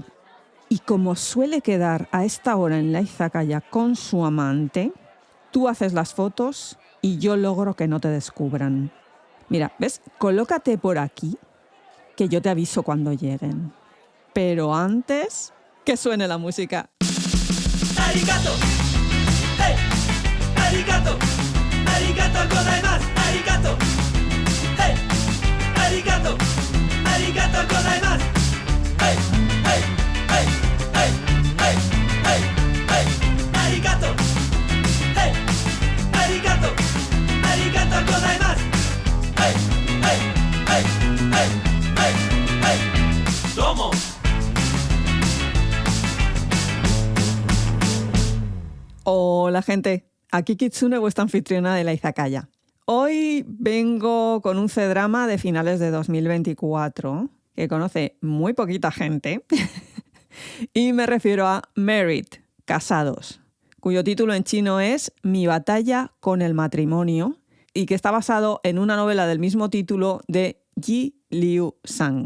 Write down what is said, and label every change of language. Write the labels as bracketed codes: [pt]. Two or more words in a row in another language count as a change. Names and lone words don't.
[es] Y como suele quedar a esta hora en la izakaya con su amante, tú haces las fotos y yo logro que no te descubran. Mira, ¿ves? Colócate por aquí, que yo te aviso cuando lleguen. Pero antes, que suene la música. [ja] ¡Arigato! ¡Hey! ¡Arigato! ¡ありがとうございます! ¡Arigato! ¡Hey! ¡Arigato! ¡ありがとうございます! ¡Hey! ¡Hey! ¡Hey! ¡Hey! ¡Hey! ¡Hey! ¡Hey! ¡Arigato! ¡Hey! ¡Arigato! ¡ありがとうございます! ¡Hey! ¡Hey! ¡Hey! ¡Hey! ¡Hey! ¡Hey! ¡Tomo! [es] Hola gente, aquí Kitsune, vuestra anfitriona de la izakaya. Hoy vengo con un C-drama de finales de 2024 que conoce muy poquita gente y me refiero a Married, Casados, cuyo título en chino es Mi batalla con el matrimonio y que está basado en una novela del mismo título de Yi Liu Sang.